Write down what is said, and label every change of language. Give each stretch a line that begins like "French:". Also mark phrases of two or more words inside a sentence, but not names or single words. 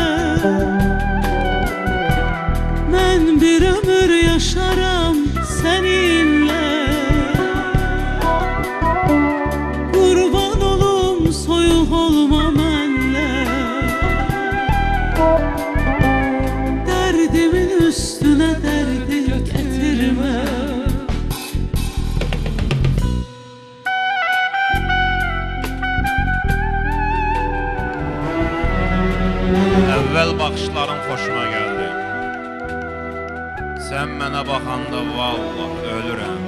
Turkish: Ben bir ömür yaşarım seninle.
Azerbaijani: Kurban olum soyuq olma mənlə.
Turkish: Derdimin üstüne derdi getirme.
Azerbaijani: Əvvəl baxışların xoşuma gəldi. Sən mənə baxanda vallah ölürəm.